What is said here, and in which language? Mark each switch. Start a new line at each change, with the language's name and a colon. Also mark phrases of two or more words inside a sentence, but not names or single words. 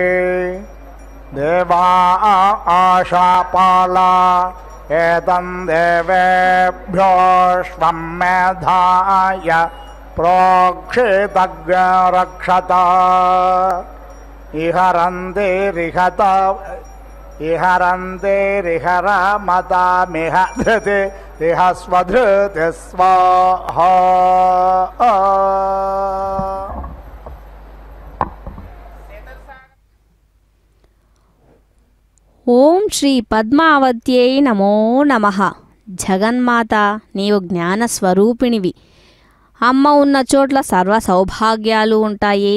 Sanskrit: देवा आशापाला एतं देवेभ्योऽश्वं मेधाय प्रोक्षितग्रक्षत इहरन्तिरिहरमतामिह धृति इह स्वधृति स्वाहा ॐ श्री पद्मावत्यै नमो नमः.
Telugu: జగన్మాత నీవు జ్ఞానస్వరూపిణివి. అమ్మ ఉన్న చోట్ల సర్వ సౌభాగ్యాలు ఉంటాయి.